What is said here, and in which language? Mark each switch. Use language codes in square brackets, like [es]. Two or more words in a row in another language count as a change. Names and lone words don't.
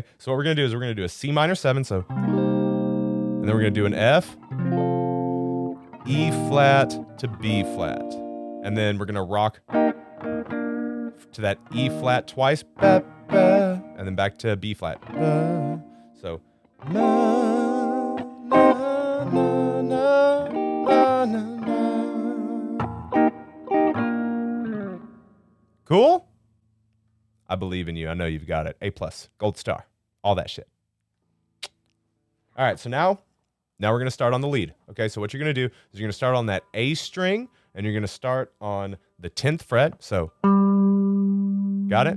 [en] So what we're gonna do is we're gonna do a C minor 7, so, and then we're gonna do an F, E flat to B flat. And then we're gonna rock to that E flat twice, ba, ba, and then back to B flat. Ba. So na, na, na, na, na, na. Cool? I believe in you. I know you've got it. A+, gold star, all that shit. All right, so now we're going to start on the lead. Okay, so what you're going to do is you're going to start on that A string, and you're going to start on the 10th fret. So, got it?